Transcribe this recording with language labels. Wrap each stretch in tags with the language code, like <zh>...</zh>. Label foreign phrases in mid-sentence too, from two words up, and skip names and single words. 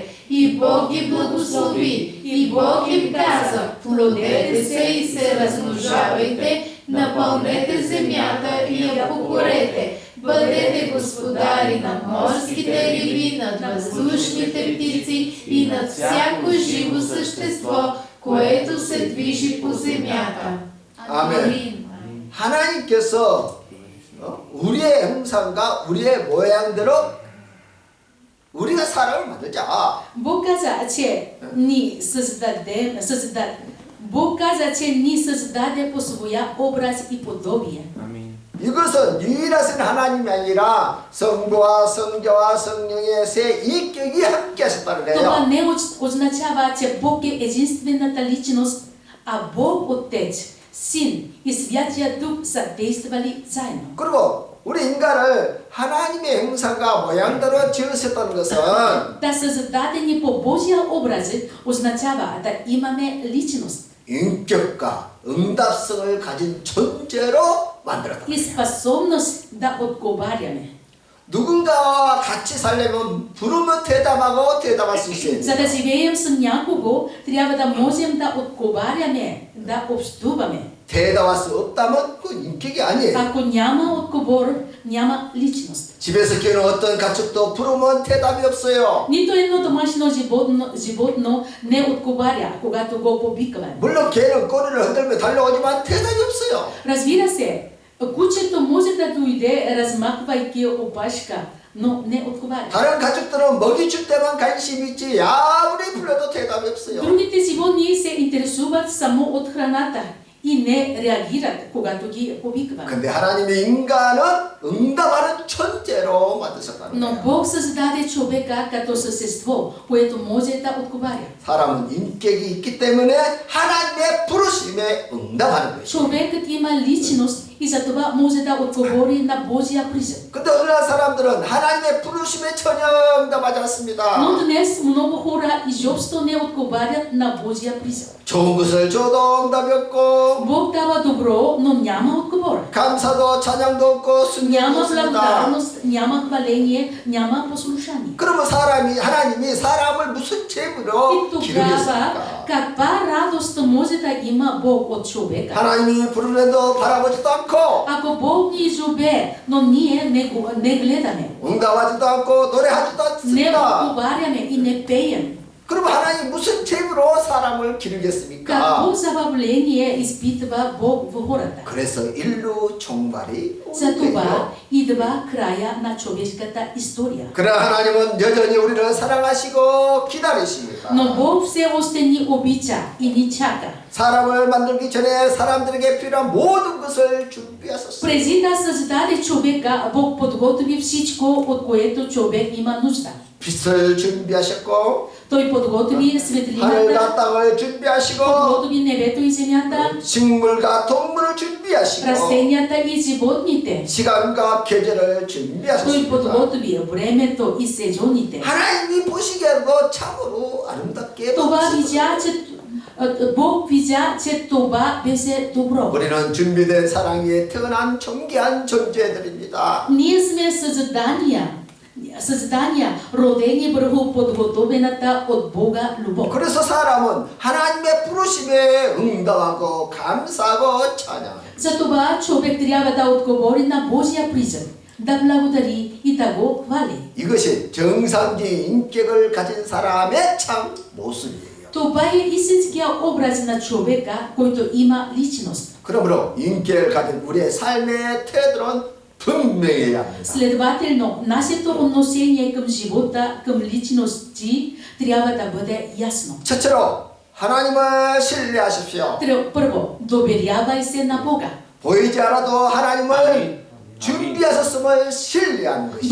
<bg>И Бог ги благослови, и Бог им каза: плодете се и се размножавайте, напълнете земята и я покорете, бъдете господари над морските риби, над въздушните птици и над всяко живо същество, което се движи по земята.</bg> <ko>아멘. 하나님께서 우리의 형상과 우리의 모양대로 우리가 사람을 만들자.</ko> <bg>Бог каза, че ни Бог каза, че ни създаде по своя образ и подобие.</bg> <ko>이 이것은 유일하신 하나님이 아니라 성부와 성자와 성령의 세 인격이 함께 하셨다는</ko> <bg>Това</bg> <ko>거예요.</ko> <bg>не означава, че Бог е единствената личност, а Бог Отец, Син и Святия Дух са действали заедно.</bg> <ko>그리고 우리 인간을 하나님의 형상과 모양대로 지으셨다는 것은</ko> <bg>Да са зададени по Божия образ означава да имаме личност</bg> <ko>인격과 응답성을 가진 존재로 만들었다.</ko> <bg>и способност да отговаряме.</bg> <ko>누군가와 같이 살려면 부르면 대답하고 대답할 수 있어야</ko> <bg>За</bg> <ko>돼요.</ko> <bg>да живеем с някого, трябва да можем да отговаряме, да общуваме.</bg> <ko>대답할 수 없다면 그 인격이 아니에요.</ko> <bg>Ако няма отговор, няма личност.</bg> <ko>집에서 키우는 어떤 가축도 부르면 대답이 없어요.</ko> <bg>Нито едно домашно животно не отговаря, когато го повикваме.</bg> <ko>물론 개는 꼬리를 흔들며 달려오지만 대답이 없어요.</ko> <bg>Разбира се, кучето може да дойде, размахвайки опашка, но не отговаря.</bg> <ko>다른 가축들은 먹이 줄 때만 관심이 있지 아무리 불러도 대답이 없어요.</ko> <bg>Другите животни се интересуват само от храната и не реагират, когато ги повикваме.</bg> <ko>근데 하나님의 인간은 응답하는 존재로 만드셨다는</ko> <bg>Но</bg> <ko>거예요.</ko> <bg>Бог създаде човека като същество, което може да отговаря.</bg> <ko>사람은 인격이 있기 때문에 하나님의 부르심에 응답하는 것이죠.</ko> <bg>Човекът има личност и затова може да отговори на Божия призив.</bg> <ko>근데 오늘날 사람들은 하나님의 부르심에 전혀 응답하지 않습니다.</ko> <bg>Но днес много хора изобщо не отговарят на Божия призив.</bg> <ko>좋은 것을 줘도 응답이 없고</ko> <bg>Бог дава добро, но няма отговор.</bg> <ko>감사도 찬양도 없고 순종도</ko> <bg>Няма</bg> <ko>없습니다.</ko> <bg>благодарност, няма хваление, няма послушание.</bg> <ko>그러면 하나님이 사람을 무슨</ko> <bg>И</bg> <ko>죄물로</ko> <bg>тогава</bg> <ko>기르겠습니까?</ko> <bg>каква радост може да има Бог от човека?</bg> <ko>하나님이 부르는데도 바라보지도 않고</ko> <bg>Ако Бог ни зове, но ние не гледаме,</bg> <ko>응답하지도 않고 노래하지도</ko> <bg>не</bg> <ko>않습니다.</ko> <bg>отговаряме и не пеем,</bg> <ko>그러면 하나님 무슨 죄물로 사람을 기르겠습니까?</ko> <bg>какво забавление изпитва Бог в хората?</bg> <ko>그래서 인류 종말이 오는</ko> <bg>Затова</bg> <ko>거예요.</ko> <bg>идва края на човешката история.</bg> <ko>그러나 하나님은 여전히 우리를 사랑하시고 기다리십니다.</ko> <bg>Но Бог все още ни обича и ни чака.</bg> <ko>사람을 만들기 전에 사람들에게 필요한 모든 것을 준비하셨습니다.</ko> <bg>Преди да създаде човека, Бог подготви всичко, от което човек има нужда.</bg> <ko>빛을 준비하셨고</ko> <bg>Той подготви</bg> <ko>하늘과</ko> <bg>светлината,</bg> <ko>땅을 준비하시고</ko> <bg>подготви небето и земята,</bg> <ko>식물과 동물을 준비하시고</ko> <bg>растенията и животните.</bg> <ko>시간과 계절을</ko> <bg>Той</bg> <ko>준비하셨습니다.</ko> <bg>подготви времето и сезоните.</bg> <ko>하나님이 보시기에도 참으로 아름답게</ko> <bg>Това</bg> <ko>만드셨어요.</ko> <bg>видя, че Бог видя, че това беше добро.</bg> <ko>우리는 준비된 사랑 위에 태어난 존귀한 존재들입니다.</ko> <bg>Ние сме създания, родени върху подготовената от Бога любов.</bg> <ko>그래서 사람은 하나님의 부르심에 응답하고 감사하고 찬양해요.</ko> <bg>Затова човек трябва да отговори на Божия призив, да благодари и да го хвали.</bg> <ko>이것이 정상적인 인격을 가진 사람의 참 모습이에요.</ko> <bg>Това е истинския образ на човека, който има личност.</bg> <ko>그러므로 인격을 가진 우리의 삶의 태도는 분명해야 합니다.</ko> <bg>Следователно, нашето отношение към живота, към личности трябва да бъде ясно.</bg> <ko>첫째로 하나님을 신뢰하십시오.</ko> <bg>Първо, доверявай се на Бога.</bg> <ko>보이지 않아도 하나님을 준비하셨음을 신뢰하는 것이죠.</ko>